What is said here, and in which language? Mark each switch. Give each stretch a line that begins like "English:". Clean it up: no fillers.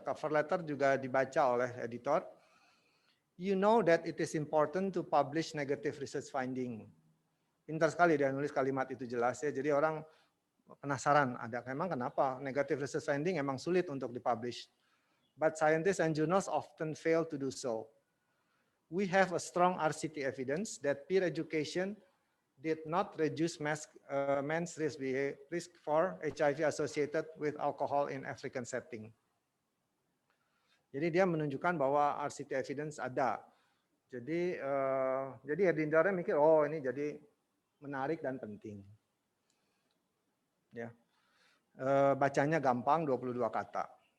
Indonesian: Cover letter juga dibaca oleh editor.
English: You know that it is important to publish negative research finding.
Indonesian: Pintar sekali dia nulis kalimat itu jelas ya. Jadi orang penasaran, ada emang kenapa negative research finding emang sulit untuk dipublish.
English: But scientists and journals often fail to do so. We have a strong RCT evidence that peer education did not reduce men's risk for HIV associated with alcohol in African setting.
Indonesian: Jadi dia menunjukkan bahwa RCT evidence ada. Jadi editornya mikir, oh ini jadi menarik dan penting. Ya, bacanya gampang, 22 kata.